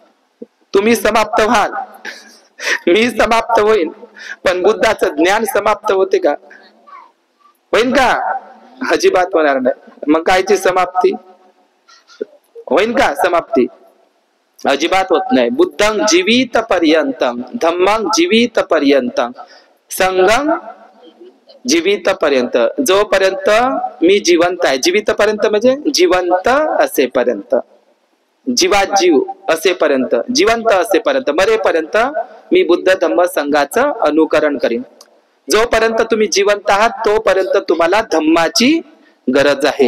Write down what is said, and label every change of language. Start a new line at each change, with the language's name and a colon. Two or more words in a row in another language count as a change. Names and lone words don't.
Marathi: तुम्ही समाप्त व्हाल, मी समाप्त होईल, पण बुद्धाचं ज्ञान समाप्त होते का? होईल का? अजिबात होणार नाही. मग कायची समाप्ती होईल का? समाप्ती अजिबात होत नाही.
Pali: बुद्धं जीवित पर्यंतम, धम्मं जीवित पर्यंतम, संघं जीवित पर्यंत.
Marathi: जोपर्यंत मी जिवंत आहे, जीवित पर्यंत म्हणजे जिवंत असेपर्यंत, जीवाजीव असेपर्यंत, जिवंत असेपर्यंत, मरेपर्यंत मी बुद्ध धम्म संघाचं अनुकरण करीन. जोपर्यंत तुम्ही जिवंत आहात तोपर्यंत तुम्हाला धम्माची गरज आहे.